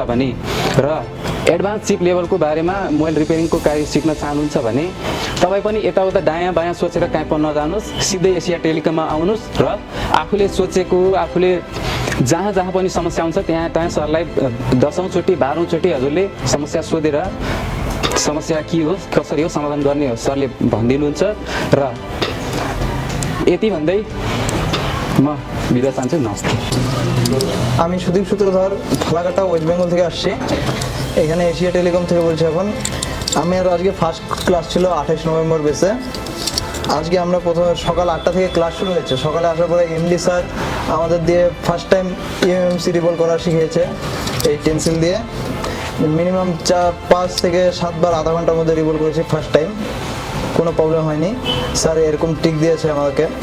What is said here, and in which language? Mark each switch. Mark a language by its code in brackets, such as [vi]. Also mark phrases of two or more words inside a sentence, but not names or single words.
[ne] भने र [en] advance chip levelको [ne] बारेमा [en] mobile repairingको [ne] कार्य सिक्न चाहनुहुन्छ भने तपाईँ पनि यताउता दायाँ बायाँ सोचेर कहीँ पनि नजानुहोस् सिधै एसिया टेलिकममा आउनुहोस् र आफूले सोचेको आफूले जहाँ पनि समस्या हुन्छ त्यहाँ सरलाई 10औं चोटि 12औं चोटि हजुरले समस्या सोधेर समस्या के हो कसरी हो समाधान गर्ने हो सरले भनिदिनुहुन्छ र यति भन्दै म [bn] বিদায় চাচ্ছি নমস্তে আমি সুদীপ সূত্রধর ফালাকাটা ওয়েস্ট বেঙ্গল থেকে আসছি এখানে এশিয়া টেলিকম থেকে বলছি এখন আমি আর আজকে [en] first class [bn] ছিল 28 নভেম্বর বেসে আজকে আমরা প্রথমে সকাল 8টা থেকে ক্লাস শুরু হয়েছে সকালে আসার পরে এমডি স্যার আমাদের দিয়ে [en] first time eMMC revolve [bn] করা শিখিয়েছে এই টেন্সিল দিয়ে মিনিমাম 5 থেকে 7 বার আধা ঘন্টার মধ্যে রিভোল্ভ করেছি [en] first time [bn] কোনো প্রবলেম হয়নি স্যার এরকম টিক দিয়েছে আমাকে